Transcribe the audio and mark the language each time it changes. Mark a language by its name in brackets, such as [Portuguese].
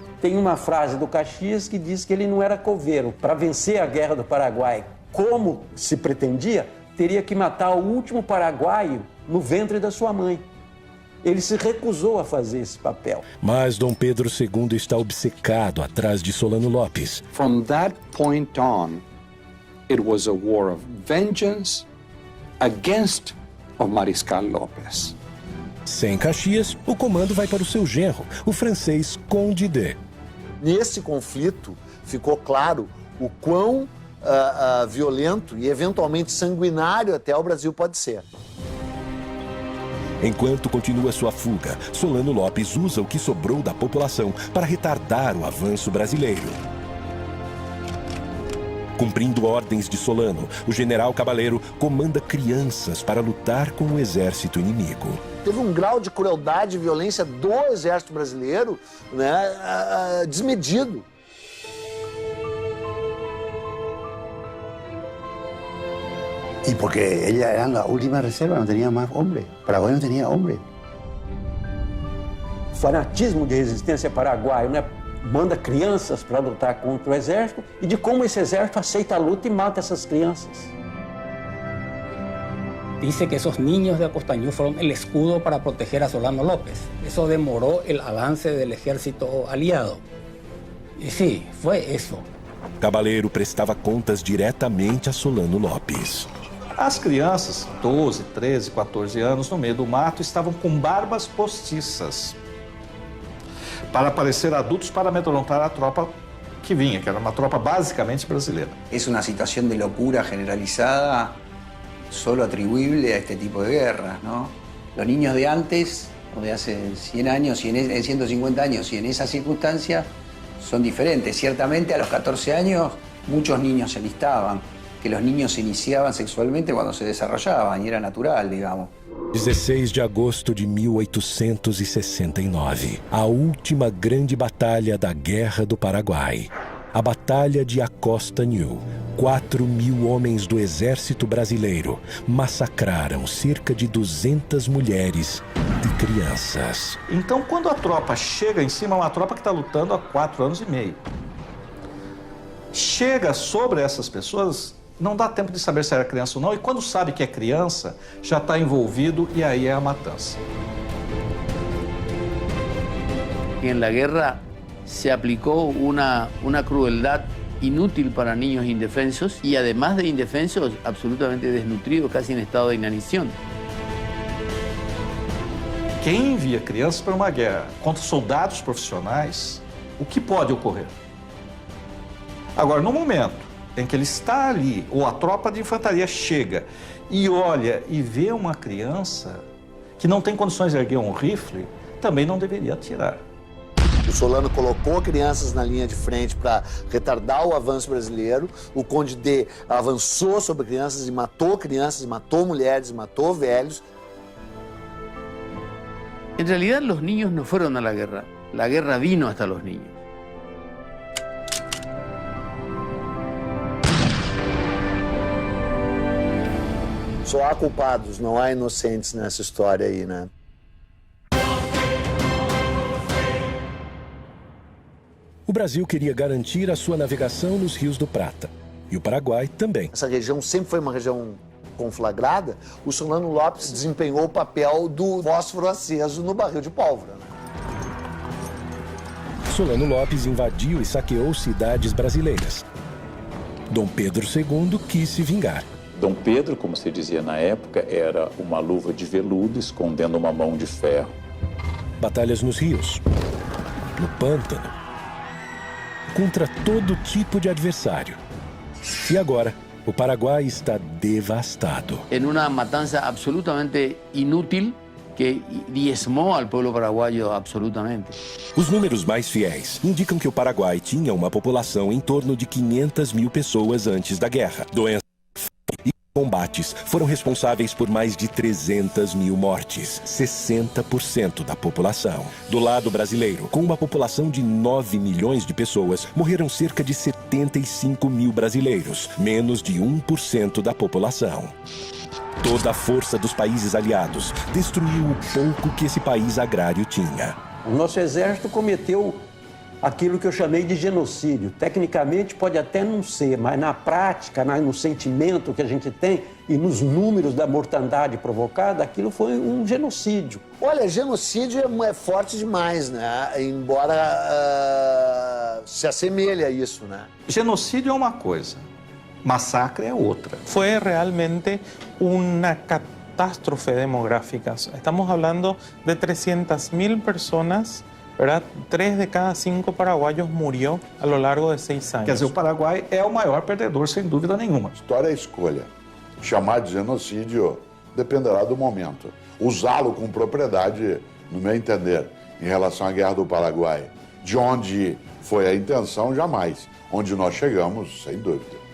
[Portuguese] Tem uma frase do Caxias que diz que ele não era coveiro. Para vencer a guerra do Paraguai, como se pretendia, teria que matar o último paraguaio no ventre da sua mãe. Ele se recusou a fazer esse papel. Mas Dom Pedro II está obcecado atrás de Solano Lopes. [English] From that point on, it was a war of vengeance against o Mariscal López. [Portuguese] Sem Caxias, o comando vai para o seu genro, o francês Conde de. Nesse conflito, ficou claro o quão violento e eventualmente sanguinário até o Brasil pode ser. Enquanto continua sua fuga, Solano Lopes usa o que sobrou da população para retardar o avanço brasileiro. Cumprindo ordens de Solano, o general Cabaleiro comanda crianças para lutar com o exército inimigo. Teve um grau de crueldade e violência do exército brasileiro, né, desmedido. [Spanish] Y porque ella era la última reserva, no tenía más hombre. Paraguay no tenía hombre. [Portuguese] Fanatismo de resistência paraguaio, né? Manda crianças para lutar contra o exército e de como esse exército aceita a luta e mata essas crianças. [Spanish] Dice que esos niños de Acostañú fueron el escudo para proteger a Solano López. Eso demoró el avance del ejército aliado. Y sí, fue eso. [Portuguese] Cabaleiro prestava contas diretamente a Solano Lopes. As crianças, 12, 13, 14 anos, no meio do mato, estavam com barbas postiças para parecer adultos para amedrontar a tropa que vinha, que era uma tropa basicamente brasileira. [Spanish] Es una situación de locura generalizada solo atribuible a este tipo de guerras, ¿no? Los niños de antes, o de hace 100 años, 150 años, y en esas circunstancias son diferentes. Ciertamente a los 14 años muchos niños se alistaban, que los niños se iniciaban sexualmente cuando se desarrollaban, y era natural, digamos. [Portuguese] 16 de agosto de 1869, a última grande batalha da Guerra do Paraguai. A Batalha de Acostañú. 4.000 homens do exército brasileiro massacraram cerca de 200 mulheres e crianças. Então, quando a tropa chega em cima, é uma tropa que está lutando há 4 anos e meio. Chega sobre essas pessoas, não dá tempo de saber se era criança ou não, e quando sabe que é criança, já está envolvido e aí é a matança. [Spanish] En la guerra se aplicó una crueldad inútil para niños indefensos y además de indefensos, absolutamente desnutridos, casi en estado de inanición. [Portuguese] Quem envia crianças para uma guerra contra soldados profissionais, o que pode ocorrer? Agora, no momento em que ele está ali, ou a tropa de infantaria chega e olha e vê uma criança que não tem condições de erguer um rifle, também não deveria atirar. O Solano colocou crianças na linha de frente para retardar o avanço brasileiro. O Conde D avançou sobre crianças, e matou mulheres, matou velhos. [Spanish] En realidad los niños no fueron a la guerra vino hasta los niños. [Portuguese] Só há culpados, não há inocentes nessa história aí, né? O Brasil queria garantir a sua navegação nos rios do Prata. E o Paraguai também. Essa região sempre foi uma região conflagrada. O Solano Lopes desempenhou o papel do fósforo aceso no barril de pólvora. Solano Lopes invadiu e saqueou cidades brasileiras. Dom Pedro II quis se vingar. Dom Pedro, como se dizia na época, era uma luva de veludo escondendo uma mão de ferro. Batalhas nos rios, no pântano, contra todo tipo de adversário. E agora, o Paraguai está devastado. [Spanish] En una matanza absolutamente inútil que diezmou al pueblo paraguayo absolutamente. [Portuguese] Os números mais fiéis indicam que o Paraguai tinha uma população em torno de 500 mil pessoas antes da guerra. Doenças e combates foram responsáveis por mais de 300 mil mortes, 60% da população. Do lado brasileiro, com uma população de 9 milhões de pessoas, morreram cerca de 75 mil brasileiros, menos de 1% da população. Toda a força dos países aliados destruiu o pouco que esse país agrário tinha. O nosso exército cometeu aquilo que eu chamei de genocídio. Tecnicamente pode até não ser, mas na prática, no sentimento que a gente tem e nos números da mortandade provocada, aquilo foi um genocídio. Olha, genocídio é forte demais, né? Embora se assemelhe a isso, né? Genocídio é uma coisa, massacre é outra. [Spanish] Fue realmente una catástrofe demográfica. Estamos hablando de 300.000 personas, ¿verdad? 3 de cada 5 paraguayos murió a lo largo de 6 años. [Portuguese] Quer dizer, o Paraguai é o maior perdedor, sem dúvida nenhuma. História é escolha. Chamar de genocídio dependerá do momento. Usá-lo com propriedade, no meu entender, em relação à Guerra do Paraguai, de onde foi a intenção, jamais. Onde nós chegamos, sem dúvida.